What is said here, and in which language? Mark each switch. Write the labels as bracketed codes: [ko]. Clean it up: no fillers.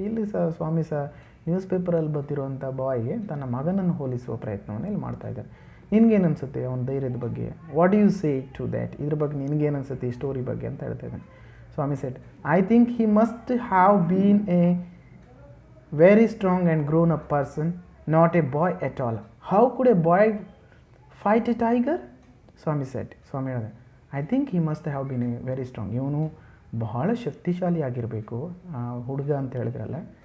[kn] ಇಲ್ಲಿ ಸ್ವಾಮಿ ನ್ಯೂಸ್ ಪೇಪರಲ್ಲಿ ಬರ್ತಿರುವಂಥ ಬಾಯ್ಗೆ ತನ್ನ ಮಗನನ್ನು ಹೋಲಿಸುವ ಪ್ರಯತ್ನವನ್ನು ಇಲ್ಲಿ ಮಾಡ್ತಾ ಇದ್ದಾರೆ. ನಿನಗೇನು ಅನಿಸುತ್ತೆ ಅವನ ಧೈರ್ಯದ ಬಗ್ಗೆ? [en] What you say to that? [kn] ಇದ್ರ ಬಗ್ಗೆ ನಿನಗೇನು ಅನಿಸುತ್ತೆ ಈ ಸ್ಟೋರಿ ಬಗ್ಗೆ ಅಂತ ಹೇಳ್ತಾ ಇದ್ದಾನೆ. ಸ್ವಾಮಿ [en] Said, I think he must have been a very strong and grown up person, not a boy at all. How could a boy fight a tiger? Swami said. [kn] ಸ್ವಾಮಿ ಹೇಳಿದೆ, [en] I think he must have been a very strong. [kn] ಇವನು ಬಹಳ ಶಕ್ತಿಶಾಲಿ ಆಗಿರಬೇಕು ಹುಡುಗ ಅಂತ ಹೇಳಿದ್ರಲ್ಲ.